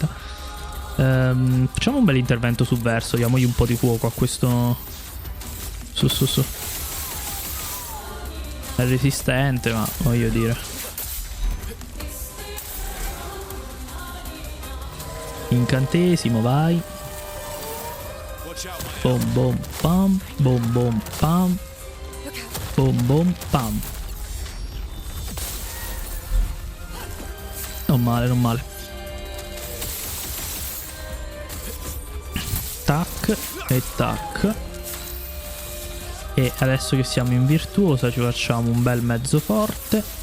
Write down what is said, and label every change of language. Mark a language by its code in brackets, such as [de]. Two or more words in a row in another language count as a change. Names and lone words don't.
[it] Facciamo un bel intervento sul verso. Diamogli un po' di fuoco a questo. Su. È resistente, ma voglio dire. Incantesimo, vai. Bom bom pam. Bom bom pam. Bom bom pam. Non male. Tac e tac. E adesso che siamo in virtuosa ci facciamo un bel mezzo forte.